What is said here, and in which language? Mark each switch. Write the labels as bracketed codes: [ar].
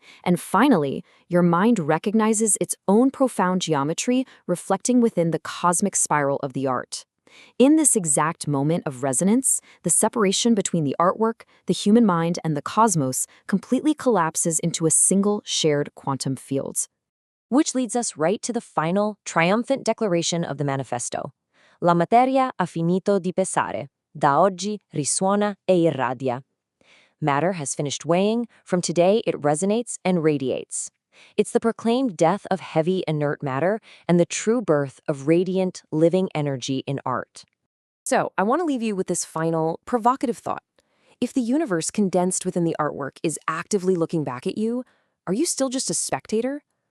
[en] And finally, your mind recognizes its own profound geometry reflecting within the cosmic spiral of the art. In this exact moment of resonance, the separation between the artwork, the human mind, and the cosmos completely collapses into a single shared quantum field. Which leads us right to the final, triumphant declaration of the manifesto. [it] La materia ha finito di pesare. Da oggi risuona e irradia. [en] Matter has finished weighing. From today, it resonates and radiates. It's the proclaimed death of heavy, inert matter and the true birth of radiant, living energy in art. So, I want to leave you with this final, provocative thought. If the universe condensed within the artwork is actively looking back at you, are you still just a spectator?